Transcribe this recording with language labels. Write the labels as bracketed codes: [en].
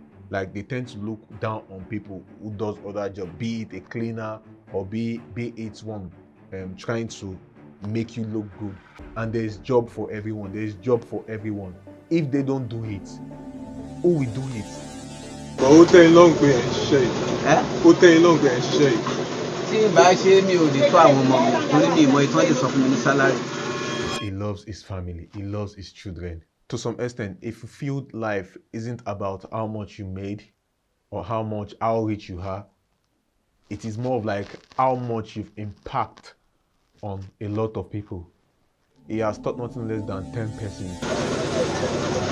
[en] Like they tend to look down on people who does other job, be it a cleaner or be it one trying to make you look good. And there is job for everyone. There is job for everyone. If they don't do it, who will do it? [yo] But ó tẹ́ yín lọ́rùn pé ẹ̀ ń ṣiṣẹ́ yìí. Ó tẹ́ yín lọ́rùn pé ẹ̀ ń ṣiṣẹ́ yìí. Tí ìbá ṣe mi ò lè tó àwọn ọmọ mi torí mi ìmọ̀ ìtọ́jú sọ fún mi ní sálárì. [en] He loves his family. He loves his children. To some extent, if you feel life isn't about how much you made or how rich you are, it is more of like how much you've impact on a lot of people. He has taught nothing less than 10 persons.